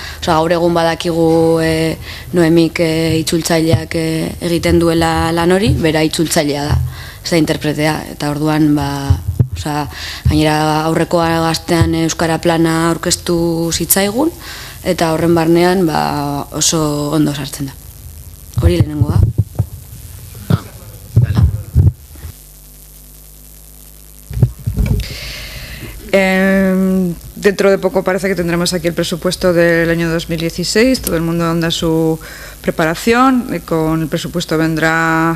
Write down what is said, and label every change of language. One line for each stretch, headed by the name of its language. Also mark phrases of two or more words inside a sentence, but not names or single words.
Basque: Gaur egun badakigu Noemik itzultzaileak egiten duela lan hori, bera itzultzailea da, ez da interpretea, eta orduan gainera aurrekoa gaztean euskara plana aurkeztu zitzaigun, eta horren barnean oso ondo sartzen da. Hori lehenengoa.
Spanish: Dentro de poco parece que tendremos aquí el presupuesto del año 2016, todo el mundo anda su preparación, con el presupuesto vendrá